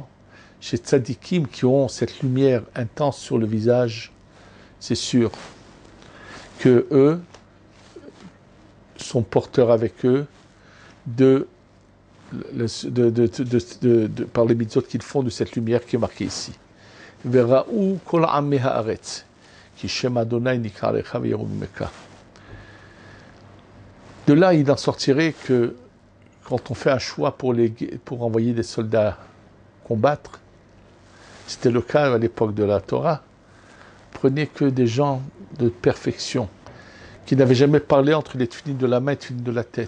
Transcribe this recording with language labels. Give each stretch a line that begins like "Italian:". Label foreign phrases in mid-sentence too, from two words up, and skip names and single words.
French: Chez tzadikim qui ont cette lumière intense sur le visage, c'est sûr que eux sont porteurs avec eux par les mitzvot qu'ils font de cette lumière qui est marquée ici.
Hebrew: וראו כל עמי הארץ כי שם ה' נקרא לך ויראו ממך.
French: De là, il en sortirait que quand on fait un choix pour envoyer des soldats combattre, c'était le cas à l'époque de la Torah, prenez que des gens de perfection, qui n'avaient jamais parlé entre les tefilines de la main et les tefilines de la tête.